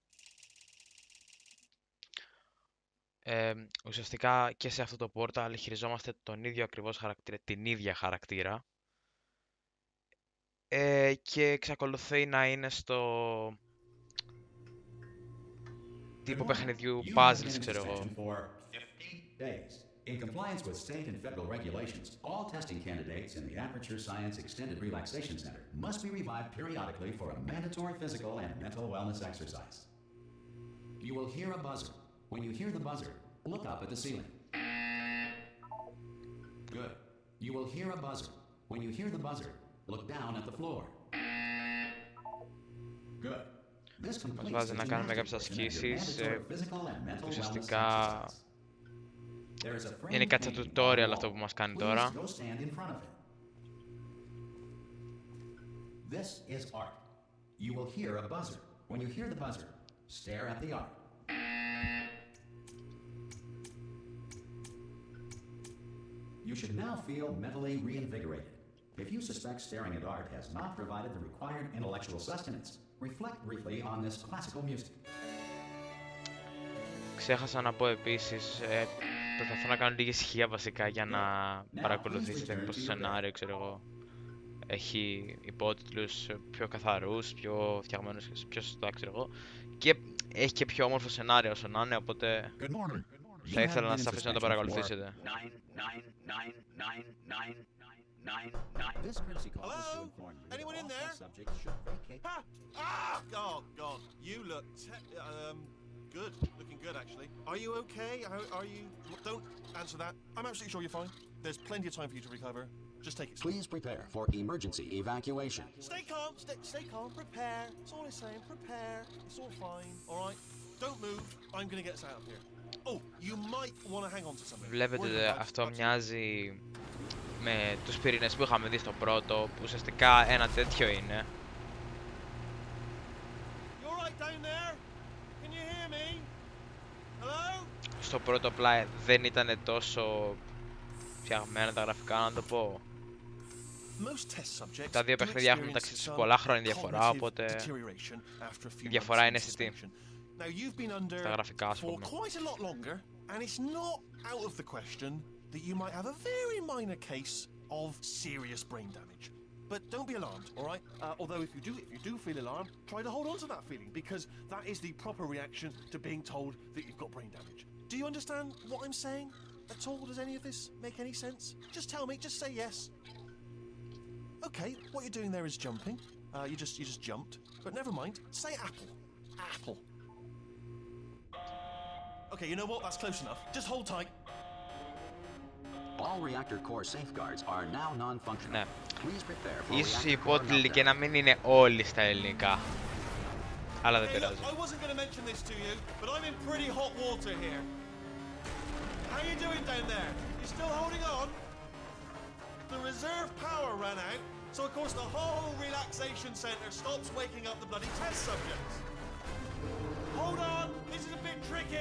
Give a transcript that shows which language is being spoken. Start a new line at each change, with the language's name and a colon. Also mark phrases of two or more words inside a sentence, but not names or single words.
Greek: Ουσιαστικά και σε αυτό το Portal χειριζόμαστε τον ίδιο ακριβώς χαρακτήρα, την ίδια χαρακτήρα και εξακολουθεί να είναι στο τύπο παιχνιδιού puzzles, ξέρω εγώ.
English: In compliance with state and federal regulations, all testing candidates in the Aperture Science Extended Relaxation Center must be revived periodically for a mandatory physical and mental wellness exercise. You will hear a buzzer. When you hear the buzzer, look up at the ceiling. Good. You will hear a buzzer. When you hear the buzzer, look down at the floor. Good.
Greek: Μας βάζει να κάνουμε κάποιες ασκήσεις, ουσιαστικά είναι κάτι σαν tutorial αυτό που μας κάνει τώρα.
English: This is art. You will hear a buzzer. When you hear the buzzer, stare at the art. You should now feel mentally reinvigorated. If you suspect staring at art has not provided the required intellectual sustenance, reflect briefly on this classical music.
Greek: Ξέχασα να πω επίσης, προσπαθώ να κάνω λίγη ησυχία βασικά για να παρακολουθήσετε μήπως το σενάριο, ξέρω εγώ, έχει υπότιτλους πιο καθαρούς, πιο φτιαγμένους, πιο σωστά, ξέρω εγώ, και έχει και πιο όμορφο σενάριο όσο να είναι, οπότε θα ήθελα να σας αφήσω να το παρακολουθήσετε.
English: Hello? Anyone in there? Oh God, you look good. Looking good, actually. Are you okay? Are you? Don't answer that. I'm absolutely sure you're fine. There's plenty of time for you to recover. Just take it slow. Please prepare for emergency evacuation. Stay calm. Stay calm. Prepare. That's all I'm saying. Prepare. It's all fine. All right. Don't move. I'm gonna get us out of here. Oh, you might want to hang on to something.
Greek: Βλέπετε, αυτό μοιάζει με τους πυρήνες που είχαμε δει στο πρώτο, που ουσιαστικά ένα τέτοιο είναι. Στο πρώτο απλά δεν ήταν τόσο φτιαγμένα τα γραφικά, να το πω. Τα δύο παιχνίδια έχουν μεταξύ τους πολλά χρόνια διαφορά, οπότε η διαφορά είναι αισθητή. Στα γραφικά, ας πούμε.
English: That you might have a very minor case of serious brain damage. But don't be alarmed, all right? Although if you do feel alarmed, try to hold on to that feeling, because that is the proper reaction to being told that you've got brain damage. Do you understand what I'm saying at all? Does any of this make any sense? Just tell me, just say yes. Okay, what you're doing there is jumping. You just jumped. But never mind, say apple. Apple. Okay, you know what? That's close enough. Just hold tight. All reactor core safeguards are now non-functional.
Greek: Ναι.
English: Please prepare for
Greek: Ίσως οι
English: reactor core
Greek: υπότιτλοι και να μην είναι όλοι στα ελληνικά. Αλλά δεν πειράζει.
English: I wasn't going to mention this to you, but I'm in pretty hot water here. How you doing down there? You still holding on? The reserve power ran out, so of course the whole relaxation center stops waking up the bloody test subjects. Hold on, this is a bit tricky.